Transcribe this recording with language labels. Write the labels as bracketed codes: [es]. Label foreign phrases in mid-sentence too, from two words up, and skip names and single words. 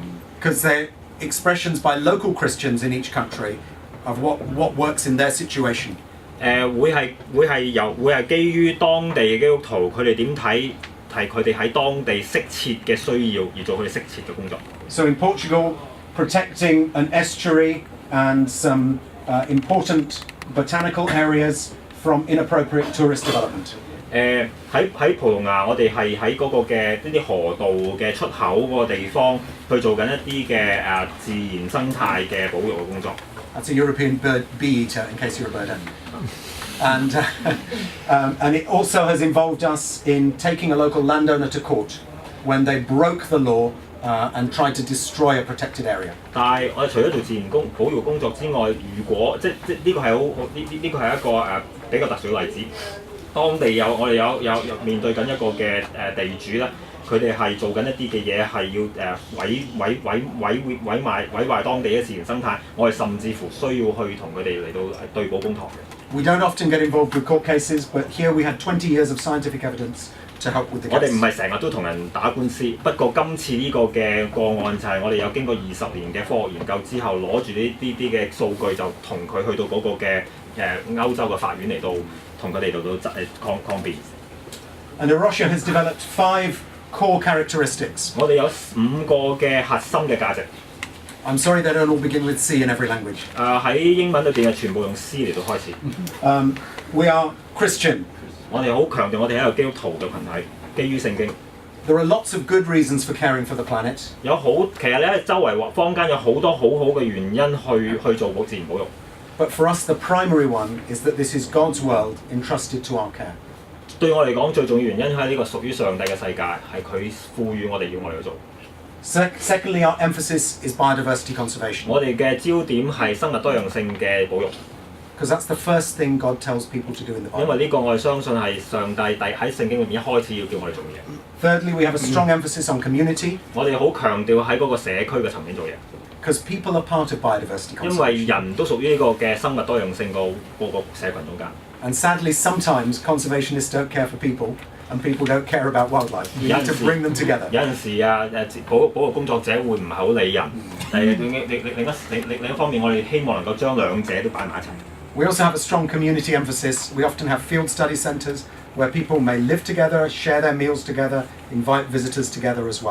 [en] Because they're expressions by local Christians in each country of what works in their situation. [yue] 會係基於當地嘅基督徒，佢哋點睇係佢哋喺當地適切嘅需要而做佢哋適切嘅工作。 [en] So in Portugal, protecting an estuary and some important botanical areas from inappropriate tourist development. [yue] 喺葡萄牙，我哋係喺嗰個嘅呢啲河道嘅出口嗰個地方去做緊一啲嘅自然生態嘅保育嘅工作。 [en] That's a European bee eater, in case you're a bird owner. And it also has involved us in taking a local landowner to court when they broke the law and tried to destroy a protected area. [yue] 但係我哋除咗做自然保育工作之外，如果即呢個係呢個係一個比較特殊嘅例子。當地我哋有面對緊一個嘅地主咧，佢哋係做緊一啲嘅嘢係要毀壞當地嘅自然生態，我哋甚至乎需要去同佢哋嚟到對簿公堂嘅。 [en] We don't often get involved with court cases, but here we had 20 years of scientific evidence to help with the case. [yue] 我哋唔係成日都同人打官司，不過今次呢個嘅個案就係我哋有經過20年嘅科學研究之後，攞住呢啲嘅數據就同佢去到嗰個嘅歐洲嘅法院嚟到。同佢哋到抗辯。 [en] And Arusha has developed 5 core characteristics. [yue] 我哋有5個嘅核心嘅價值。 [en] I'm sorry they don't all begin with C in every language. [yue] 喺英文裏邊係全部用 C 嚟到開始。 [en] We are Christian. [yue] 我哋好強調我哋係一個基督徒嘅群體，基於聖經。 [en] There are lots of good reasons for caring for the planet. [yue] 其實咧周圍坊間有好多好嘅原因去做自然保育。 [en] But for us, the primary one is that this is God's world entrusted to our care. [yue] 對我嚟講，最重要原因係呢個屬於上帝嘅世界，係佢賦予我哋要我哋去做。 [en] Secondly, our emphasis is biodiversity conservation. [yue] 我哋嘅焦點係生物多樣性嘅保育。 [en] Because that's the first thing God tells people to do in the Bible. [yue] 因為呢個我哋相信係上帝喺聖經裏面一開始要叫我哋做嘅嘢。 [en] Thirdly, we have a strong emphasis on community. [yue] 我哋好強調喺嗰個社區嘅層面做嘢。 [en] Because people are part of biodiversity conservation. [yue] 因為人都屬於呢個嘅生物多樣性個社群中間。 [en] And sadly, sometimes conservationists don't care for people, and people don't care about wildlife. We need to bring them together. [yue] 有陣時保育工作者會唔係好理人，另一方面，我哋希望能夠將兩者都擺埋一齊。 [en] We also have a strong community emphasis. We often have field study centres where people may live together, share their meals together, invite visitors together as well.